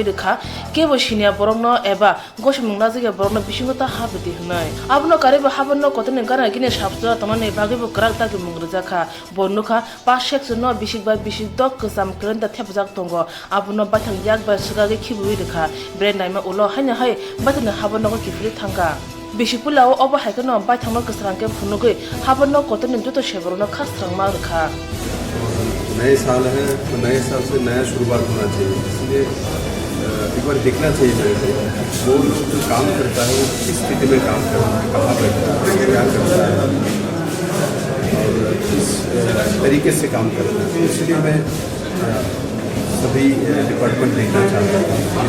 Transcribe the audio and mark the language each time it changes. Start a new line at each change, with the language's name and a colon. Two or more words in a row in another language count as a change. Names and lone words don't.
Kok Borok: rekha kebo sinia borongno eba goshimung na jige borongno bisingo ta habiti hnai abno kareba habanno kotene gara kine sabtra tonane bagebo krak ta ke mungrja kha bonukha pas section no bisik dok ksam krenda thepjak tongo abno bathang yak ba sugage khibui rekha brand nai ma ulo haina hai batene habanno ko kifri thangka Bishipulao oba haikano bathangno ksrangke phunugui habanno kotene joto sheborno khasrang ma rekha
Hindi: नए साल है तो नए साल से नया शुरुआत होना चाहिए इसलिए एक बार देखना चाहिए मेरे को वो लोग जो काम करता है वो किस स्थिति में काम करता है कहाँ बैठता है क्या करता है और किस तरीके से काम करता है इसलिए मैं सभी डिपार्टमेंट देखना चाहता हूँ